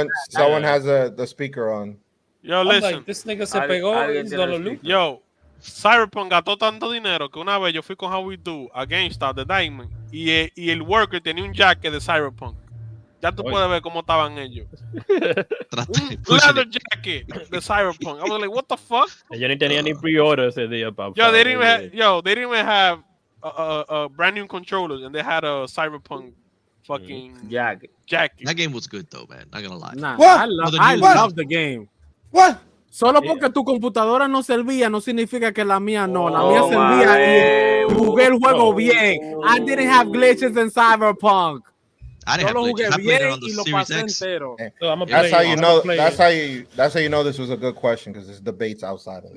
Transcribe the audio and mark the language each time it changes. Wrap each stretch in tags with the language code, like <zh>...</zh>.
<en>Someone has the speaker on. Yo, listen. Like, this nigga</en> <es>se pegó.</es> <en>He's gonna loop.</en> <es>Yo, Cyberpunk gastó tanto dinero que una vez yo fui con How We Do a GameStop de Diamond y el worker tenía un jacket de Cyberpunk. Ya tú puedes ver cómo estaban ellos. Un leather jacket de Cyberpunk.</es> <en>I was like, what the fuck?</en> <es>Yo ni tenía ni pre-order ese día.</es> <en>Yo, they didn't even have brand new controllers and they had a Cyberpunk fucking jacket. That game was good though, man. Not gonna lie. Nah, I love the game. What?</en> <es>Solo porque tu computadora no servía no significa que la mía no. La mía servía y jugué el juego bien.</es> <en>I didn't have glitches in Cyberpunk. I didn't have glitches. I played it on the Series X. That's how you know. That's how you know this was a good question because there's debates outside of it.</en>